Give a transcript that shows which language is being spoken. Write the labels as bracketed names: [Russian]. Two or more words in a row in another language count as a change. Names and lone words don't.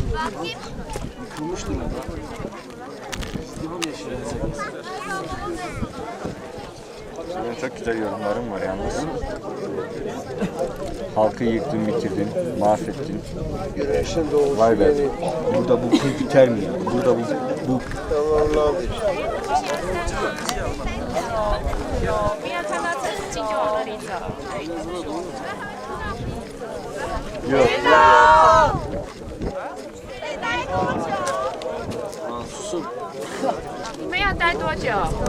[Turkish] Kurmuş durumda. İzdiham yaşıyor. Benim çok güzel yorumlarım var yalnız. Halkı yıktın, bitirdin, mahvettin. Güneşin doğuşu. Vay be. Burada bu kıl biter mi ya? Burada bu Tamam. [Chinese] 不要看到这是进就往那里走。 [Turkish] Susun. [Chinese] 你们要待多久？